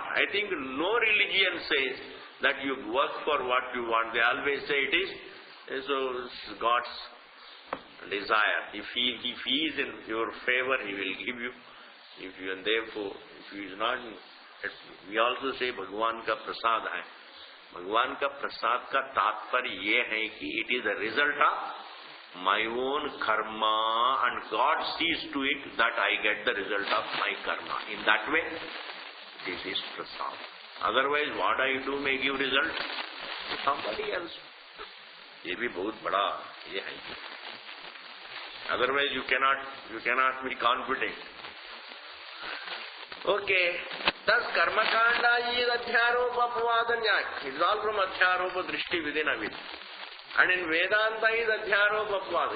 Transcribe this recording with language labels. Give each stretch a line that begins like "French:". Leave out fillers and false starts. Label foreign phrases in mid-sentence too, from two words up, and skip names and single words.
English: I think no religion says that you work for what you want. They always say it is God's desire. If he is in your favor, he will give you. And therefore, if he is not, we also say
Hindi: भगवान का प्रसाद है. भगवान का प्रसाद का तात्पर्य ये है कि
English: it is a result of my own karma, and God sees to it that I get the result of my karma. In that way, this is prasad. Otherwise, what I do may give result to somebody else.
Hindi: ये भी बहुत बड़ा ये है.
English: Otherwise, you cannot be confident. Okay. Thus,
Sanskrit: कर्म काण्ड
English: is
Sanskrit: अध्यारोप अपवाद न्याय.
English: It is all from
Sanskrit: अध्यारोप दृष्टि
English: within a vid. And in Vedanta is
Sanskrit: अध्यारोप अपवाद.